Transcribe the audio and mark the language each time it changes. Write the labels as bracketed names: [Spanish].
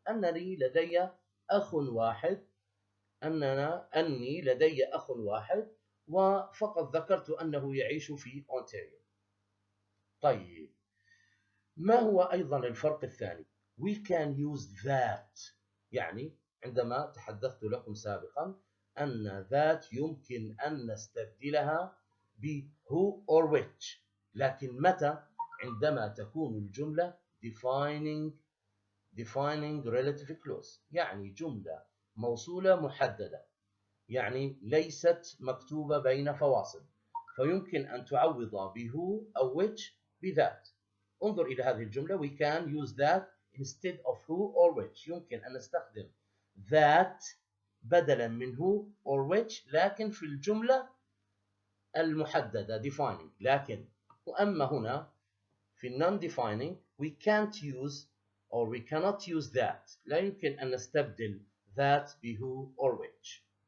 [Arabic] أني لدي أخ واحد أني لدي أخ واحد وفقط ذكرت أنه يعيش في أونتاريو. طيب ما هو أيضا الفرق الثاني؟ [English] We can use that، [Arabic] يعني عندما تحدثت لكم سابقا أن that يمكن أن نستبدلها ب [English] who or which، [Arabic] لكن متى؟ عندما تكون الجملة defining relative clause، يعني جملة موصولة محددة، يعني ليست مكتوبة بين فواصل، فيمكن أن تعوض ب who أو which بذات. انظر إلى هذه الجملة [English] we can use that instead of who or which. [Arabic] يمكن أن نستخدم [English] that [Arabic] بدلا من [English] who or which، [Arabic] لكن في الجملة المحددة defining. لكن وأما هنا في [English] non-defining we can't use or we cannot use that. [Arabic] لا يمكن أن نستبدل that ب who or which.